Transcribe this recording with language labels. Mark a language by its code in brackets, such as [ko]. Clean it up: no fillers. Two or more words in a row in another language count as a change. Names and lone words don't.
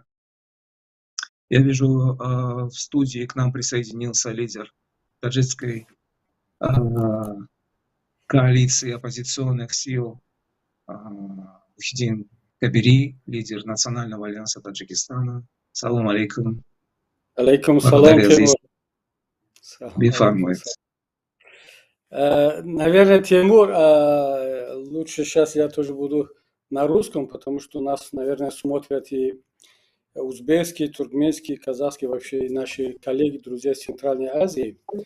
[ru] Я вижу, в студии к нам присоединился лидер таджикской коалиции оппозиционных сил Мухиддин Кабири, лидер Национального альянса Таджикистана. [ar] سلام عليكم. عليكم سلام, [ru] Тимур. Наверное, Тимур, лучше сейчас я тоже буду на русском, потому что нас, наверное, смотрят и узбекские, туркменские, казахские, вообще и наши коллеги, друзья из Центральной Азии.